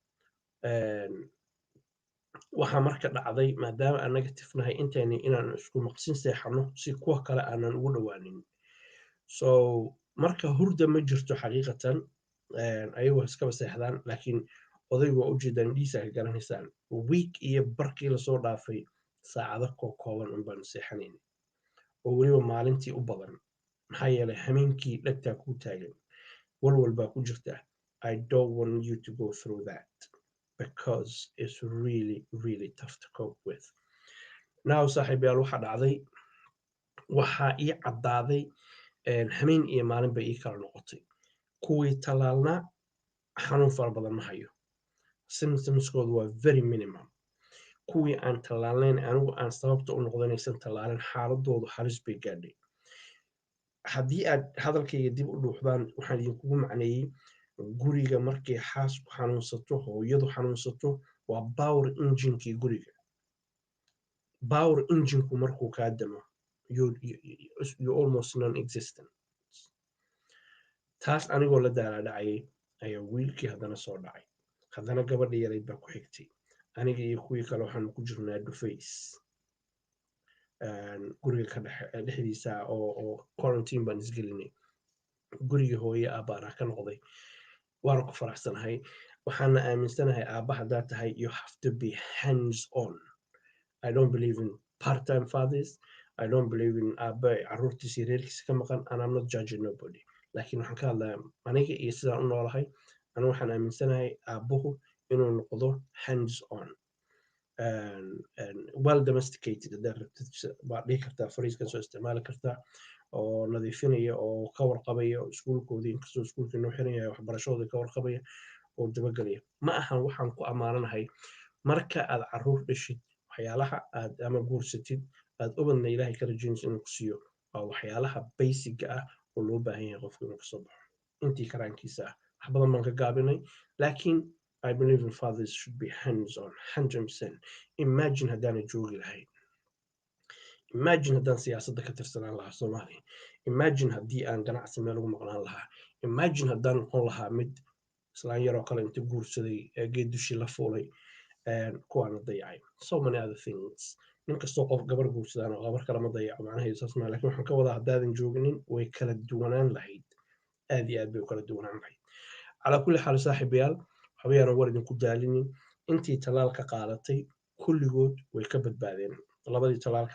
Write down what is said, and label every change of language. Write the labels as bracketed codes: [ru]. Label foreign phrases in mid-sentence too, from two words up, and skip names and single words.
[so] waxaa marka dhacday maadaama aan negative nahay inteeni inaan isku maqsin seexano si kuwa kale aanan ugu dhowaanin so marka hurda ma jirto xaqiiqatan ayagoo iskaba seexdaan laakiin odaygu waa ujeedaan dhiisa ka garanaysaan week iyo barkii lasoo dhaafay saacado kooban unbaan seexanayn oo weliba maalintii u badan maxaa yeelay hameenkii dhegtaa kuu taagan walwal baa ku jirta [en] I don't want you to go through that because it's really really tough to cope with now [so] saaxiibayaal waxaa dhacday waxaa ii caddaaday hameen iyo maalin bay ii kala noqotay kuwii tallaalnaa xanuun fara badan ma hayo symptomskoodu waa [en] very minimum [so] kuwii aan tallaalnayn anigu aan sababta u noqdanaysan tallaalin xaaladoodu halis bay gaadhay haddii aad hadalkayga dib u dhuuxdaan waxaan idinkugu macneeyey guriga markay xaasku xanuunsato hooyadu xanuunsato waa [en] power enginekii [so] guriga [en] power enginku [so] markuu kaa damo [en] you almost non-existent [so] taas anigoo la daalaadhacayay ayaa wiilkii haddana soo dhacay haddana gabadha yarayd baa ku xigtay aniga iyo kuwii kale waxaanu ku jirnaa dhufays guriga dhexdiisa oo quarantine baan isgelinay gurigii hooye aabbaanaa ka noqday waana ku faraxsanahay waxaana aaminsanahay aabba haddaa tahay [en] you have to be hands on I don't believe in part-time fathers I don't believe in [so] aabba carruurtiisii reerkiisa ka maqan [en] and I'm not judging nobody [so] laakiin waxaan ka hadlayaa aniga iyo sidaan u noolahay anigu waxaan aaminsanahay aabbuhu inuu noqdo [en] hands on well domesticated [so] haddaad rabtid baad dhihi kartaa fariiskan soo isticmaali kartaa oo nadiifinaya oo ka warqabaya iskuulkoodii inkastoo iskuulkii noo xiran yahay waxbarashadoodii ka warqabaya oo dabagelaya ma ahan waxaan ku ammaananahay marka aad carruur dhashid waxyaalaha aad ama guursatid aad ubadna ilaahay ka rajaynayso inuu ku siiyo waa waxyaalaha basiga ah oo loo baahan yahay qofku inuu kasoo baxo intii karaankiisa ah wax badan baan ka gaabinay laakiin [en] I believe in fathers should be hands-on [so] 100%. Imagine haddaana joogi lahayn imagine haddaan siyaasadda ka tirsanaan lahaa Soomaaliya imagine haddii aan ganacsi meel ugu maqnaan lahaa imagine haddaan noqon lahaa mid islaan yaroo kale inta guursaday geed dushii la fuulay kuwaana dayacay [en] so many other things [so] nin kastoo qof gabar guursadaan oo gabar kale ma dayaco macnaheedu saas maa laakiin waxaan ka wadaa haddaadan jooginin way kala duwanaan lahayd aad iyo aad bay u kala duwanaan lahayd [ar] على كل حال [so] saaxiibayaal waxbayaanan war idinku daalinin intii tallaalka qaadatay kulligood way ka badbaadeen labadii tallaalka